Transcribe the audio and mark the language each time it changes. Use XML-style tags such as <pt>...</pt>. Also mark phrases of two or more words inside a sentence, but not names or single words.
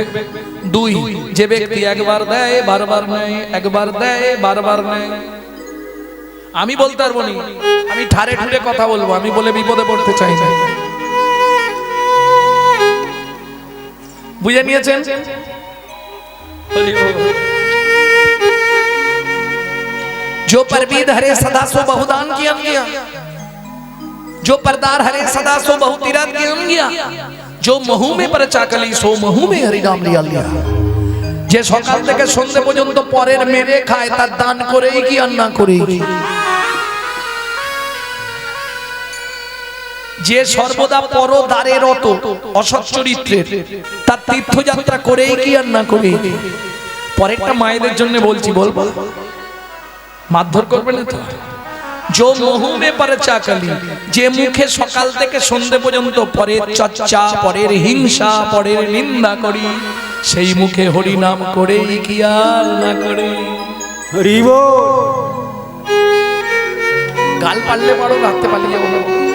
<bn>2, যে ব্যক্তি একবার দেয় বারবার নেয়, একবার দেয় বারবার নেয়। আমি বলতে পারবো না, আমি ঠারে ঠারে কথা বলবো, আমি বলে বিপদে পড়তে চাই না। বুঝে নিয়েছেন?</bn> <hi>जो परबीद हरे सदा सो बहुदान किया गया, जो परदार हरे सदा सो बहुतीरथ किया गया, जो महू में परचाकली सो महू में हरि नाम लिया लिया।</hi> <bn>যে সকাল থেকে সন্ধ্যা পর্যন্ত পরের মেরে খায়, তার দান করেই কি আর না করেই কি। যে সর্বদা পরদারে রত অসৎ চরিত্রের, তার তীর্থযাত্রা করেই কি আর না করেই কি। পরেরটা মায়েদের জন্য বলছি, বলবো মারধর করবে না তো।</bn> <hi>जो महू में परचाकली,</hi> <bn>যে মুখে সকাল থেকে সন্ধ্যা পর্যন্ত পরের চর্চা, পরের হিংসা, পরের নিন্দা করি, সেই মুখে হরি নাম করেই কি আর না করে। হরি বল। গাল পারলে পারো, রাখতে পারলে যাবো না।</bn>